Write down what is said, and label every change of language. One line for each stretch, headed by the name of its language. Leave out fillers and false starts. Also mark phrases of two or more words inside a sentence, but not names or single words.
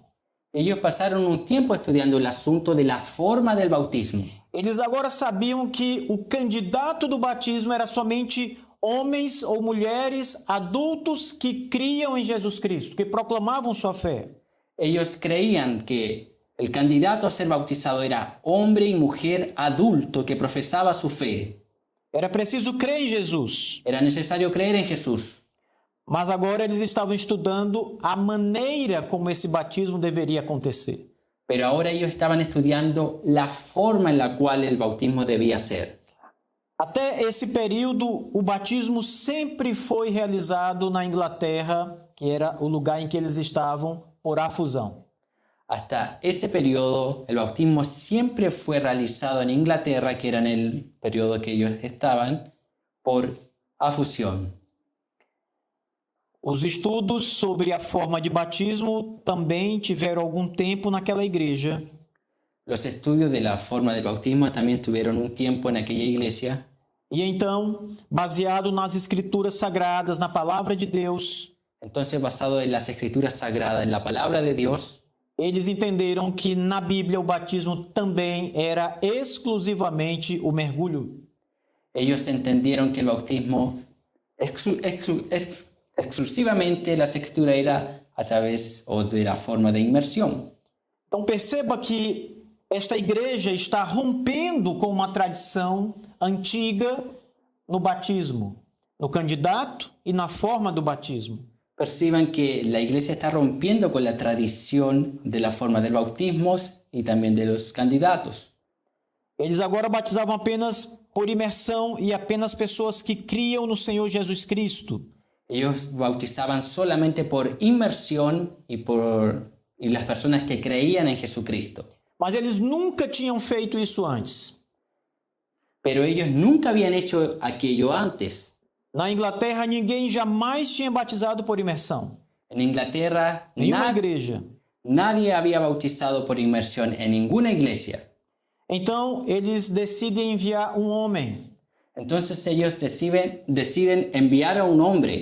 Spanish: Ellos pasaron un tiempo estudiando el asunto de la forma del bautismo.
Portuguese: Eles agora sabiam que o candidato do batismo era somente homens ou mulheres adultos que criam em Jesus Cristo, que proclamavam sua fé.
Spanish: Ellos creían que el candidato a ser bautizado era hombre y mujer adulto que profesaba su fe.
Portuguese: Era preciso crer em Jesus.
Spanish: Era necesario creer en Jesús.
Portuguese: Mas agora eles estavam estudando a maneira como esse batismo deveria acontecer.
Spanish: Pero ahora ellos estaban estudiando la forma en la cual el bautismo debía ser.
Portuguese: Até esse período, o batismo sempre foi realizado na Inglaterra, que era o lugar em que eles estavam, por afusão.
Spanish: Hasta ese periodo, el bautismo siempre fue realizado en Inglaterra, que era en el periodo que ellos estaban, por afusión.
Portuguese: Os estudos sobre a forma de batismo também tiveram algum tempo naquela igreja.
Spanish: Los estudios de la forma del bautismo también tuvieron un tiempo en aquella iglesia.
Portuguese: E então, baseado nas escrituras sagradas, na palavra de Deus,
Spanish: Entonces, basado en las escrituras sagradas, en la palabra de Dios,
Portuguese: eles entenderam que na Bíblia o batismo também era exclusivamente o mergulho.
Spanish: ellos entendieron que el bautismo exclusivamente la escritura era a través o de la forma de inmersión.
Portuguese: Então perceba que esta igreja está rompendo com uma tradição antiga no batismo, no candidato e na forma do batismo.
Spanish: Perciban que la iglesia está rompiendo con la tradición de la forma del bautismo y también de los candidatos.
Portuguese: Eles agora batizavam apenas por imersão e apenas pessoas que criam no Senhor Jesus Cristo.
Spanish: Ellos bautizaban solamente por inmersión y las personas que creían en Jesucristo.
Portuguese: Mas eles nunca tinham feito isso antes.
Spanish: Pero ellos nunca habían hecho aquello antes.
Portuguese: Na Inglaterra, ninguém jamais tinha batizado por imersão.
Spanish: En Inglaterra,
Portuguese: Nenhuma igreja.
Spanish: nadie había bautizado por inmersión en ninguna iglesia.
Portuguese: Então, eles decidem enviar um homem
Spanish: Entonces ellos deciden enviar a un hombre